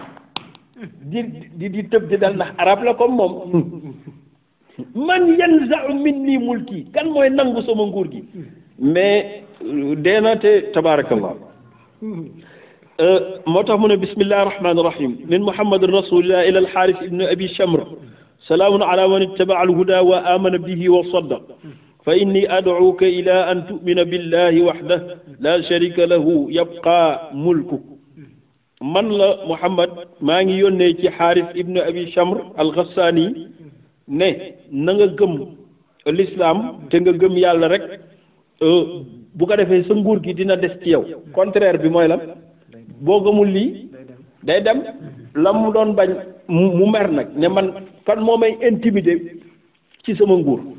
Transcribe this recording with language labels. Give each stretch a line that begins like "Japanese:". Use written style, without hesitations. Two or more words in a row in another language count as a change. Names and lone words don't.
Wolof: di tëb di dal ndax arab la comme moom
Arabic: من ينزع مني ملكي
Wolof: kan mooy nangu sama nguur gi mais deena te tabaarakallah moo tax mu ne
Arabic: بسم الله الرحمن الرحيم من محمد رسول الله إلى الحارث بن أبي شمر سلام على من اتبع الهدى وآمن به وصدق فإني أدعوك إلى أن تؤمن بالله وحده لا شريك له يبقى ملك من لا
Wolof: muhammad maa ngi yónnee ci xaaris ibnu abi shamr alxassaani ne na nga gëm l'islam te nga gëm yàlla rek bu ko defee sa nguur gi dina des ci yow contraire bi mooy la boo gëmul lii day dem la mu doon bañ mu mer nag ne man kan moo may intimider ci sama nguur